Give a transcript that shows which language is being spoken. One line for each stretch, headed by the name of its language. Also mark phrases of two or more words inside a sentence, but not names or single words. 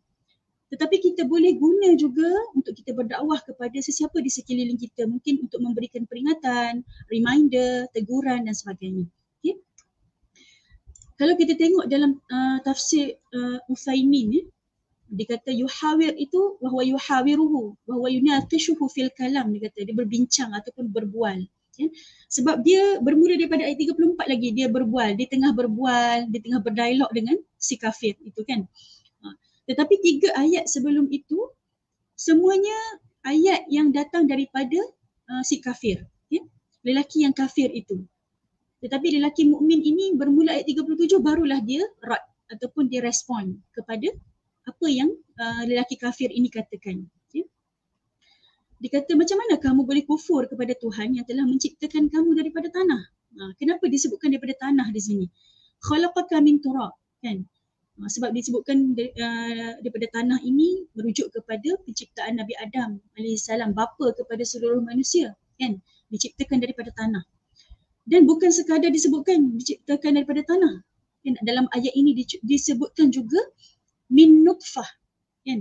Malay: Tetapi kita boleh guna juga untuk kita berdakwah kepada sesiapa di sekeliling kita. Mungkin untuk memberikan peringatan, reminder, teguran dan sebagainya. Okay? Kalau kita tengok dalam tafsir Utsaimin, dia kata yuhawir itu
Arabic: وهو يحاوره وهو يناقشه في الكلام.
Malay: Dia kata dia berbincang ataupun berbual. Ya? Sebab dia bermula daripada ayat 34 lagi, dia berbual, dia tengah berbual, dia tengah berdialog dengan si kafir itu kan. Tetapi 3 ayat sebelum itu semuanya ayat yang datang daripada si kafir, ya? Lelaki yang kafir itu. Tetapi lelaki mukmin ini bermula ayat 37 barulah dia rad ataupun dia respon kepada apa yang lelaki kafir ini katakan. Ya? Dia kata macam mana kamu boleh kufur kepada Tuhan yang telah menciptakan kamu daripada tanah? Kenapa disebutkan daripada tanah di sini?
Arabic: خلقك من تراب,
Malay: kan? Sebab disebutkan daripada tanah ini merujuk kepada penciptaan Nabi Adam AS, bapa kepada seluruh manusia, kan? Diciptakan daripada tanah. Dan bukan sekadar disebutkan diciptakan daripada tanah. Kan? Dalam ayat ini disebutkan juga
Arabic: من نطفة,
Malay: kan?